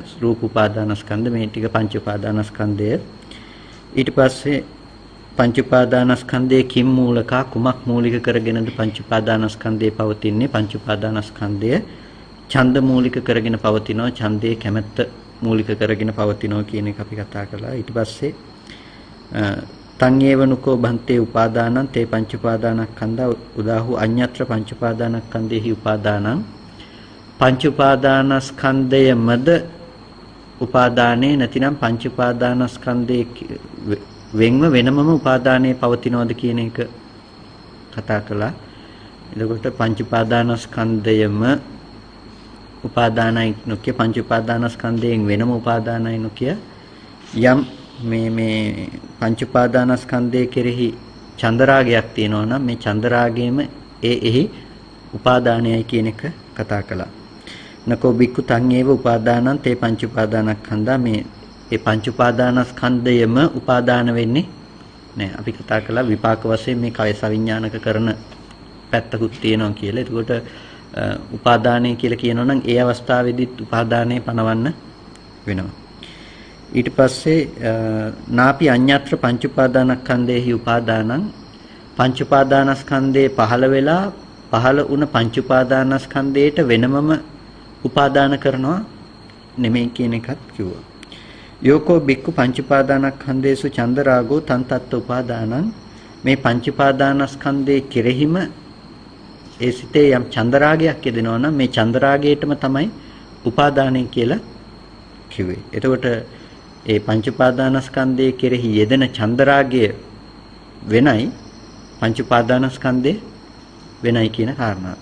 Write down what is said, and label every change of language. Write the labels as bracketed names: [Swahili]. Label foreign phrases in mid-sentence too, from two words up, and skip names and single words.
[Sinhala] රූප උපාදානස්කන්ධ, මේ ටික පංච උපාදානස්කන්ධය. ඊට පස්සේ පංච උපාදානස්කන්ධයේ [Pali] කිම් මූලකා, [Sinhala] කුමක් මූලික කරගෙනද පංච උපාදානස්කන්ධය පවතින්නේ? පංච උපාදානස්කන්ධය ඡන්ද මූලික කරගෙන පවතිනවා, ඡන්දයේ කැමැත්ත මූලික කරගෙන පවතිනවා කියන එක අපි කතා කළා. ඊට පස්සේ [Pali] තං ඒවනුකෝ බන්තේ උපාදානං තේ පංච උපාදානස්කන්ධා උදාහු අඤ්ඤත්‍ර පංච උපාදානස්කන්ධේහි උපාදානං. [Sinhala] පංච උපාදානස්කන්ධයමද උපාදානේ නැතිනම් පංච උපාදානස්කන්ධයේ වෙන්ව වෙනමම උපාදානයේ පවතිනවද කියන එක කතා කළා. එතකොට පංච උපාදානස්කන්ධයම උපාදානයි නොකිය, පංච උපාදානස්කන්ධයෙන් වෙනම උපාදානයි නොකිය. යම් මේ පංච උපාදානස්කන්ධයේ කෙරෙහි චන්දරාගයක් තියෙනවා නම් මේ චන්දරාගයේම එහි උපාදානයයි කියන එක කතා කළා. [Pali] නකෝ බික්කු තං ඒව උපාදානං තේ පංච උපාදානස්කන්ධා, [Sinhala] මේ පංච උපාදානස්කන්ධයම උපාදාන වෙන්නේ නෑ. අපි කතා කළා විපාක වශයෙන් මේ කය සවිඥානික කරන පැත්තකුත් තියෙනවා කියලා. එතකොට උපාදානය කියලා කියනවා නම් ඒ අවස්ථාවේදීත් උපාදානය පනවන්න වෙනවා. ඊට පස්සේ [Pali] නාපි අඤ්ඤත්‍ර පංච උපාදානස්කන්ධේහි උපාදානං, [Sinhala] පංච උපාදානස්කන්ධේ පහළ වෙලා පහළ වුණ පංච උපාදානස්කන්ධයට වෙනමම උපාදාන කරනවා නෙමෙයි කියන එකත් කිව්වා. [Pali] යෝකෝ බික්කු පංච උපාදානස්කන්ධේසු චන්දරාගෝ තන් තත්ත උපාදානං, [Sinhala] මේ පංච උපාදානස්කන්ධයේ කෙරෙහිම ඒ සිතේ යම් චන්දරාගයක් යෙදෙනවා නම් මේ චන්දරාගයටම තමයි උපාදානය කියලා කිව්වේ. එතකොට ඒ පංච උපාදානස්කන්ධයේ කෙරෙහි යෙදෙන චන්දරාගය වෙනයි, පංච උපාදානස්කන්ධය වෙනයි කියන කාරණාව.